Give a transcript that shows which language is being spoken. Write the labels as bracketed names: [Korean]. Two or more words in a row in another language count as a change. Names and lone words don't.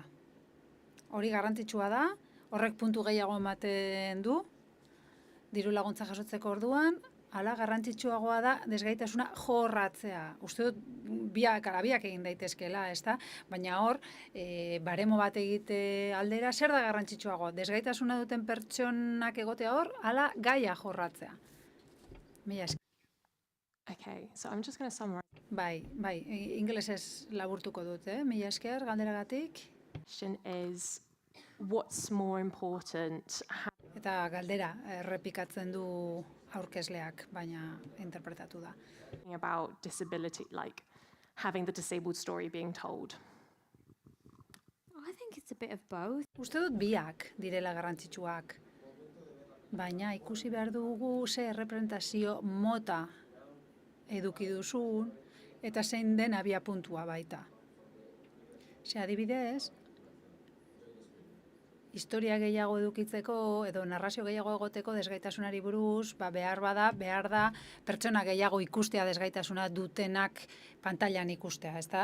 [Basque] Hori garrantzitsua da, horrek puntu gehiago ematen du, diru laguntza jasotzeko orduan, hala garrantzitsuagoa da desgaitasuna jorratzea. Uste dut biak egin daitezkeela, ezta? Baina hor, baremo bat egite aldera, zer da garrantzitsuago? Desgaitasuna duten pertsonak egotea hor, hala gaia jorratzea. Mila esker. [English] Okay, so I'm just going to summarize. [Basque] Bai, ingelesez laburtuko dut, Mila esker, galderagatik. [English] Question is, what's more important? [Basque] Eta galdera errepikatzen du aurkezleak, baina interpretatu da. [English] About disability, like having the disabled story being told. I think it's a bit of both. [Basque] Uste dut biak direla garrantzitsuak, baina ikusi behar dugu ze errepresentazio mota eduki duzun, eta zein den abiapuntua baita. Adibidez, historia gehiago edukitzeko edo narrazio gehiago egoteko desgaitasunari buruz, behar da pertsona gehiago ikustea desgaitasuna dutenak pantailan ikustea, ezta?